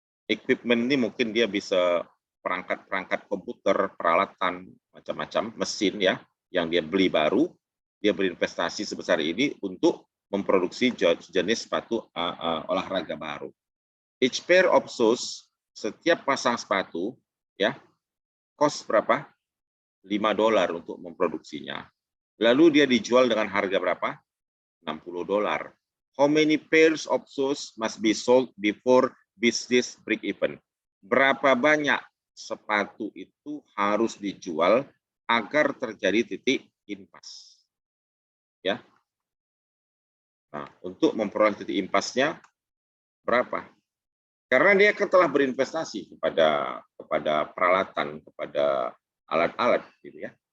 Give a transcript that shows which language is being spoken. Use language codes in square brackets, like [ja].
[id] Equipment ini mungkin dia bisa perangkat komputer, peralatan, macam-macam, mesin ya, yang dia beli baru, dia berinvestasi sebesar ini untuk memproduksi jenis sepatu olahraga baru. [en] Each pair of shoes, [id] setiap pasang sepatu, ya, cost berapa? $5 untuk memproduksinya. Lalu dia dijual dengan harga berapa? $60. [en] How many pairs of shoes must be sold before business break even? [id] Berapa banyak sepatu itu harus dijual agar terjadi titik impasse. Ya. Nah, untuk memperoleh titik impasse-nya berapa? Karena dia kan telah berinvestasi kepada peralatan, kepada alat-alat gitu ya.